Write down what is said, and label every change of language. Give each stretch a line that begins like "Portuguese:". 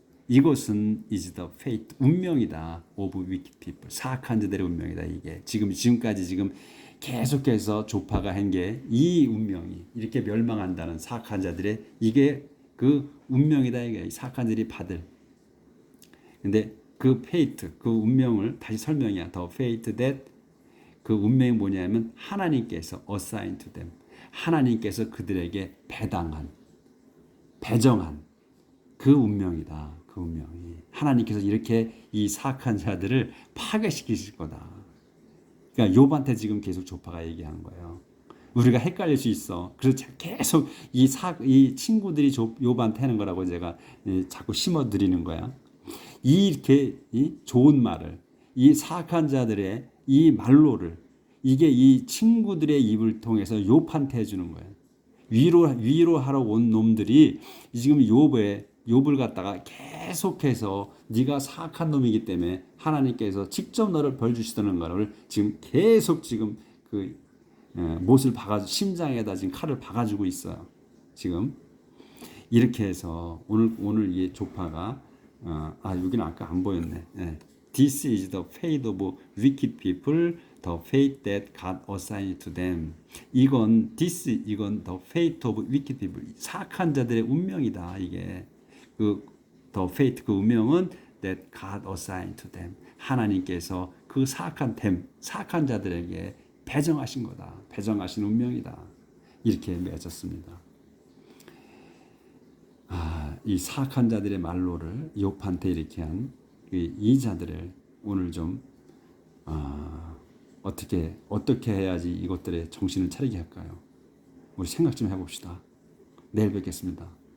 Korean: 이것은
English: is the fate,
Korean: 운명이다.
English: of wicked people,
Korean: 사악한 자들의 운명이다. 이게 지금까지 계속해서 조파가 한 게 이 운명이 이렇게 멸망한다는 사악한 자들의 이게 그 운명이다. 이게 사악한 자들이 받을. 근데 그 fate, 그 운명을 다시 설명이야.
English: The fate that
Korean: 그 운명이 뭐냐면 하나님께서
English: assigned to them.
Korean: 하나님께서 그들에게 배정한 그 운명이다. 그 운명이. 하나님께서 이렇게 이 사악한 자들을 파괴시키실 거다. 그러니까 욥한테 지금 계속 조파가 얘기하는 거예요. 우리가 헷갈릴 수 있어. 그래서 계속 이 친구들이 욥한테 하는 거라고 제가 자꾸 심어드리는 거야. 이렇게 좋은 말을 이 사악한 자들의 이 말로를 이게 이 친구들의 입을 통해서 욥한테 해주는 거예요. 위로하러 온 놈들이 지금 욥의 욥을 갖다가 계속해서 네가 사악한 놈이기 때문에 하나님께서 직접 너를 벌 주시다는 것을 지금 계속 지금 그 못을 박아 심장에다 지금 칼을 박아주고 있어요. 지금 이렇게 해서 오늘 이 조파가 여기는 아까 안 보였네.
English: This is the fate of wicked people, the fate that God assigned to them.
Korean: 이건
English: the fate of wicked people.
Korean: 사악한 자들의 운명이다. 이게
English: the fate
Korean: 그 운명은
English: that God assigned to them.
Korean: 하나님께서 그 사악한 자들에게 배정하신 거다. 배정하신 운명이다. 이렇게 맺었습니다. 이 사악한 자들의 말로를 욥한테 이렇게 한 이 자들을 오늘 좀 어떻게 해야지 이것들의 정신을 차리게 할까요? 우리 생각 좀 해봅시다. 내일 뵙겠습니다.